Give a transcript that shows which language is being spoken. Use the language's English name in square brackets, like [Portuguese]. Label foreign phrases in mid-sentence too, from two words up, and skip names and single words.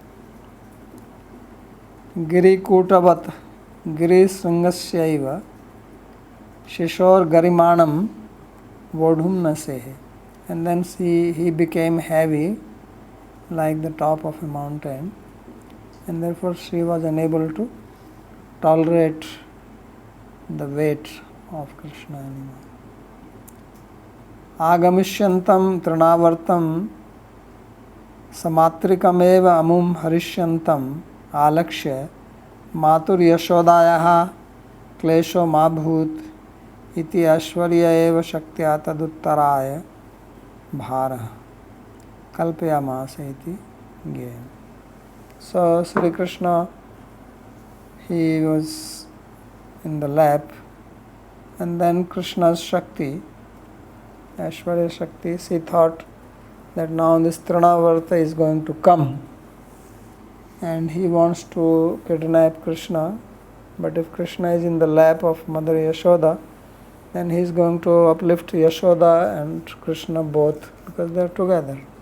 [Sanskrit] गिरि कूटवत्, गिरि शृङ्गस्यैव, शिशोर् गरिमाणम्, वोढुम् नसेहे. [English] And then he became heavy like the top of a mountain, and therefore she was unable to tolerate the weight of Krishna anymore. [Sanskrit] आगमिष्यन्तं तृणावर्तं समातृकम् अमुं हरिष्यन्तम् आलक्ष्य मातुर् यशोदायाः क्लेशो माभूद् इति ऐश्वर्य एव शक्त्या तदुत्तरया भारः कल्पयामास इति गया. [English] So Sri Krishna, he was in the lap, and then Krishna's Shakti, Aishwarya Shakti, she thought that now this Trinavarta is going to come and he wants to kidnap Krishna, but if Krishna is in the lap of Mother Yashoda, then he is going to uplift Yashoda and Krishna both, because they are together.